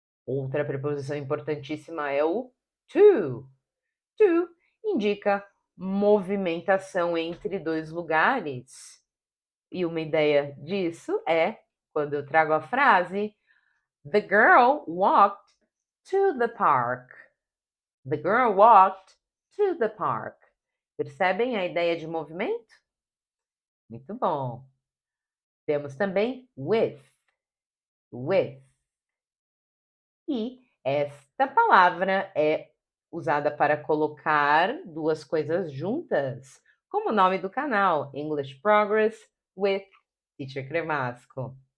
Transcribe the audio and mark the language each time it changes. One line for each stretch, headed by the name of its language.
Portuguese: Outra preposição importantíssima é o to. To indica movimentação entre dois lugares. E uma ideia disso é quando eu trago a frase
English: The girl walked to the park. The girl walked to the park.
Portuguese: Percebem a ideia de movimento? Muito bom. Temos também with. With. E esta palavra é usada para colocar duas coisas juntas, como o nome do canal, English Progress with Teacher Cremasco.